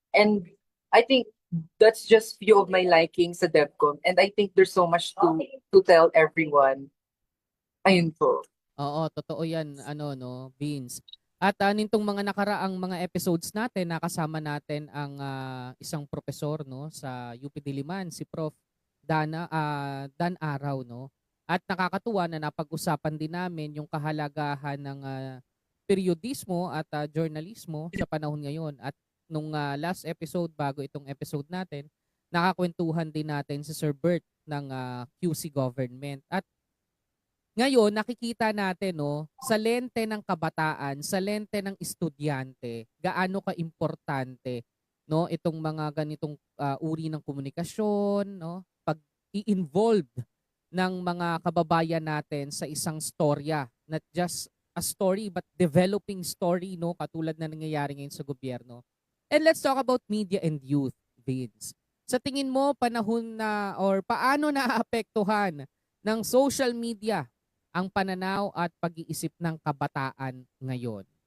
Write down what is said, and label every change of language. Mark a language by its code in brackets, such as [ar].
[en] And I think that's just few of my likings sa DevCon. And I think there's so much to tell everyone. [tl] Ayun po. Oo, totoo yan, no, Vince. At nitong mga nakaraang mga episodes natin, nakasama natin ang isang profesor, no, sa UP Diliman, si Prof. Dan Araw, no. At nakakatuwa na napag-usapan din namin yung kahalagahan ng periodismo at journalismo sa panahon ngayon. At nung last episode, bago itong episode natin, nakakwentuhan din natin si Sir Bert ng QC Government. At ngayon, nakikita natin, no, sa lente ng kabataan, sa lente ng estudyante, gaano ka-importante, no, itong mga ganitong uri ng komunikasyon, no, pag i-involved ng mga kababayan natin sa isang storya, [en] not just a story but developing story, [tl] no, katulad na nangyayari ngayon sa gobyerno. [en] And let's talk about media and youth, Vince. [tl] Sa tingin mo, panahon na or paano naaapektuhan ng social media ang pananaw at pag-iisip ng kabataan ngayon?